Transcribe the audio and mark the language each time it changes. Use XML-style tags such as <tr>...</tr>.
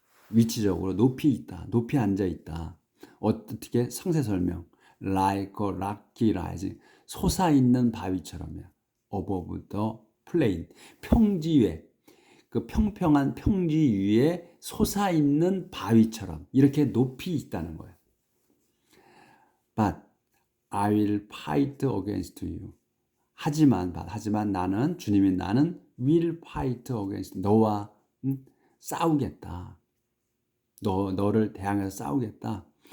<ko>위치적으로 높이 있다. 높이 앉아 있다. 어떻게 상세 설명.</ko> <en>Like a rocky rising.</en> <ko>솟아 있는 바위처럼이야.</ko> <en>Above the plain.</en> <ko>평지 위에. 그 평평한 평지 위에 솟아 있는 바위처럼 이렇게 높이 있다는 거예요.</ko> <en>But I will fight against you.</en> <ko>하지만 나는 주님이 나는</ko> <en>will fight against</en> <ko>너와 싸우겠다. 너를 대항해서 싸우겠다.</ko>